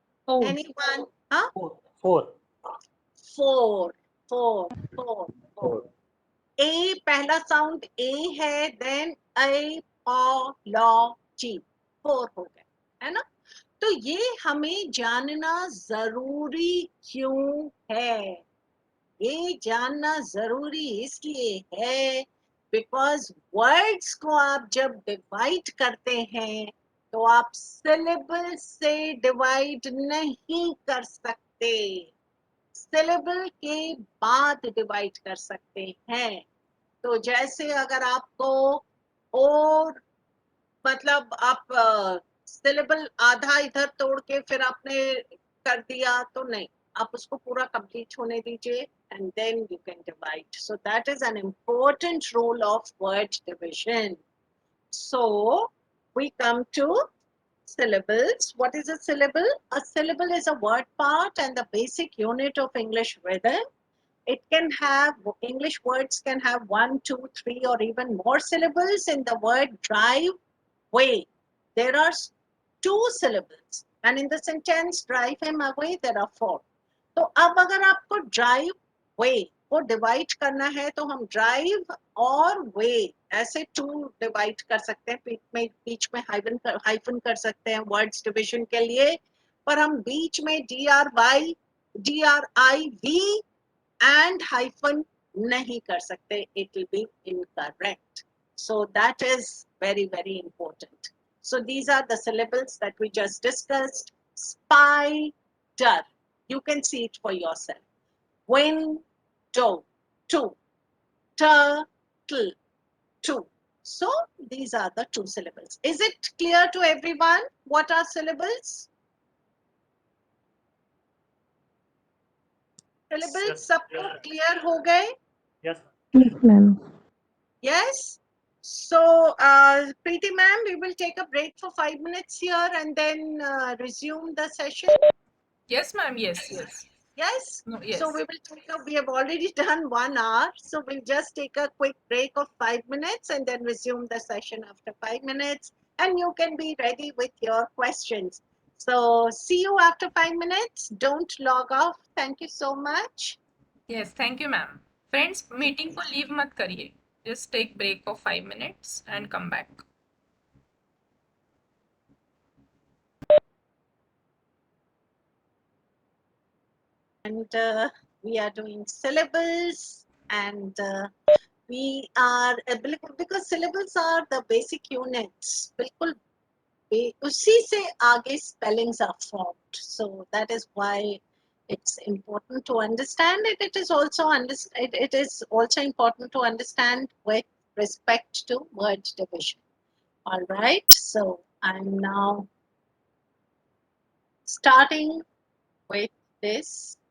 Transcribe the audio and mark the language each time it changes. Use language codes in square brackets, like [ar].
[en] Anyone? Huh? 4. 4. 4. 4. 4. [hi] A पहला sound A है, [en] then apology. [hi] 4 हो गए, है ना. तो ये हमें जानना जरूरी क्यों है. ये जानना जरूरी इसलिए है बिकॉज वर्ड्स को आप जब डिवाइड करते हैं तो आप सिलेबल से डिवाइड नहीं कर सकते. सिलेबल के बाद डिवाइड कर सकते हैं. तो जैसे अगर आपको और मतलब आप सिलेबल आधा इधर तोड़ के फिर आपने कर दिया तो नहीं, आप उसको पूरा कंप्लीट होने दीजिए [en] and then you can divide. So that is an important role of word division. So we come to syllables. What is a syllable? A syllable is a word part and the basic unit of English rhythm. It can have, English words can have 1, 2, 3 or even more syllables. In the word drive way, there are 2 syllables and in the sentence drive him away there are 4. [hi] तो अब अगर आपको drive way को divide करना है तो हम drive और way ऐसे 2 डिवाइड कर सकते हैं. बीच में हाइफन कर सकते हैं वर्ड्स डिविजन के लिए, पर हम बीच में DRY, DRIV and hyphen nahi kar sakte. [en] It will be incorrect. So that is very, very important. So these are the syllables that we just discussed. Spider. You can see it for yourself. Window. 2. Turtle. 2. So these are the two syllables. Is it clear to everyone what are syllables? Syllables Yes, [hi] सबको clear हो गए? [en] yes. Yes, ma'am. Yes. So, Preeti ma'am, we will take a break for 5 minutes here and then resume the session. Yes, ma'am. Yes. Yes. No, So yes. we have already done 1 hour. So we'll just take a quick break of 5 minutes and then resume the session after 5 minutes. And you can be ready with your questions. So see you after 5 minutes. Don't log off. Thank you so much. Yes, thank you, ma'am. [hi] Friends, meeting को leave मत करिए. [en] Just take break for 5 minutes and come back. And we are doing syllables and we are because syllables are the basic units. [hi] बिल्कुल उसी से आगे [en] spellings are formed. So that is why it's important to understand it. It is also it is also important to understand with respect to word division. All right. So I'm now starting with this.